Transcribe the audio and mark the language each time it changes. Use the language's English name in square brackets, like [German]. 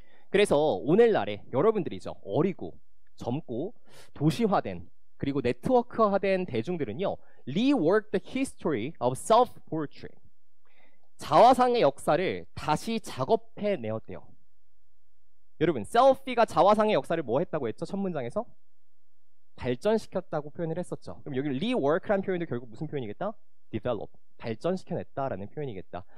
[Korean] 그래서 오늘날에 여러분들이죠. 어리고 젊고 도시화된 그리고 네트워크화된 대중들은요. [English] rework the history of self-portrait. [Korean] 자화상의 역사를 다시 작업해내었대요. 여러분, 셀피가 자화상의 역사를 뭐 했다고 했죠? 첫 문장에서? 발전시켰다고 표현을 했었죠. 그럼 여기 rework라는 표현도 결국 무슨 표현이겠다? develop, 발전시켜냈다라는 표현이겠다.